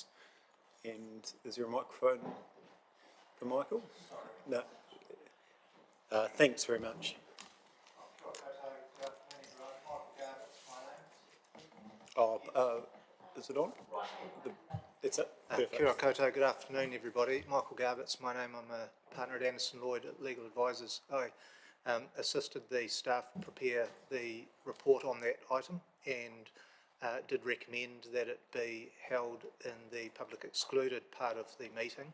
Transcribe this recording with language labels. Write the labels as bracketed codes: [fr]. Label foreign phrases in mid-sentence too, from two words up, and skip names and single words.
[en] And is there a microphone for Michael? No. Thanks very much. Is it on? It's it. Perfect. [mi] Kia ora koutou, [en] good afternoon everybody. Michael Garbutt's my name. I'm a partner at Anderson Lloyd at Legal Advisors. I assisted the staff prepare the report on that item and did recommend that it be held in the public excluded part of the meeting.